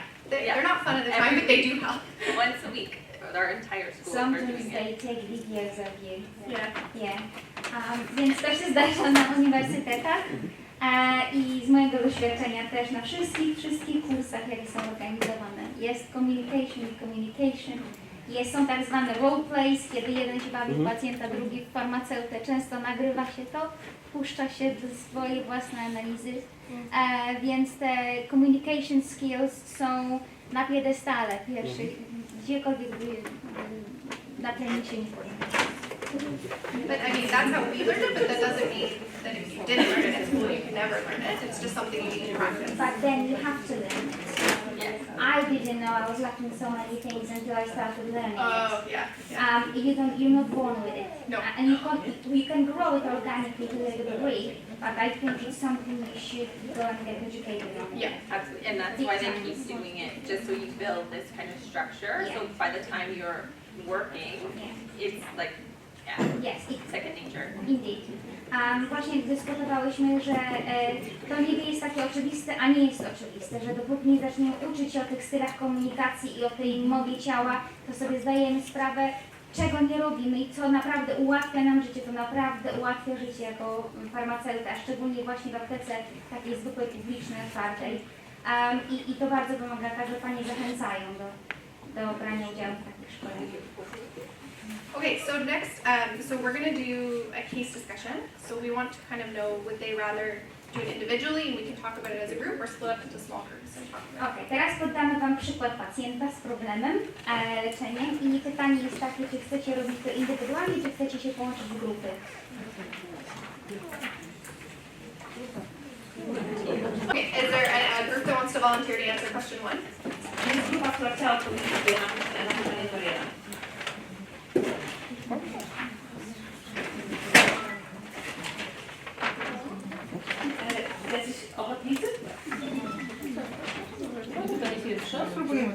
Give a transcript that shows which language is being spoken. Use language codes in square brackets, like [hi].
[en] They're not fun at the time, but they do help. Once a week. Our entire school. Sometimes they take videos of you. Yeah. [pl] Więc to się zdarza na uniwersytetach i z mojego doświadczenia też na wszystkich kursach, jakie są organizowane. Jest communication, są tak zwane role plays, kiedy jeden się bawi w pacjenta, drugi w farmaceutę. Często nagrywa się to, puszcza się swoje własne analizy, więc te [en] communication skills [pl] są na piedestale pierwszych, gdziekolwiek by na plenicie nie powinno. [en] But I mean, that's how we learned it, but that doesn't mean that if you didn't learn it at school, you can never learn it. It's just something you need to practice. But then you have to learn it. Yes. I didn't know I was lacking so many things until I started learning Oh, it. yeah. You're not born with it. No. And you can grow it organically to a degree, but I think it's something you should go and get educated on. Yeah. Absolutely. And that's why they keep doing it, just so you build this kind of structure. Yeah. So by the time you're working, it's like, Yes, second nature. Indeed. [pl] Właśnie dyskutowałyśmy, że to niby jest takie oczywiste, a nie jest oczywiste, że dopóki nie zaczniemy uczyć się o tych stylach komunikacji i o tej mowie ciała, to sobie zdajemy sprawę, czego nie robimy i co naprawdę ułatwia nam życie, to naprawdę ułatwia życie jako farmaceuta, szczególnie właśnie w aptece takiej zwykłej, publicznej, otwartej. I to bardzo pomaga, także Panie zachęcają do brania udziału w takich szkoleniach. [en] Okay, so next, so we're going to do a case discussion. So we want to kind of know, would they rather do it individually and we can talk about it as a group, or split up into small groups and talk about it. [pl] Ok, teraz poddamy Wam przykład pacjenta z problemem leczeniem i pytanie jest takie, czy chcecie robić to indywidualnie, czy chcecie się połączyć w grupy. [en] Okay, is there a group that wants to volunteer to answer question 1? [pl] Jest grupa, która chciała odpowiedzieć na pytanie numer 1. Jacyś ochotnicy? Pytanie pierwsze. Spróbujemy.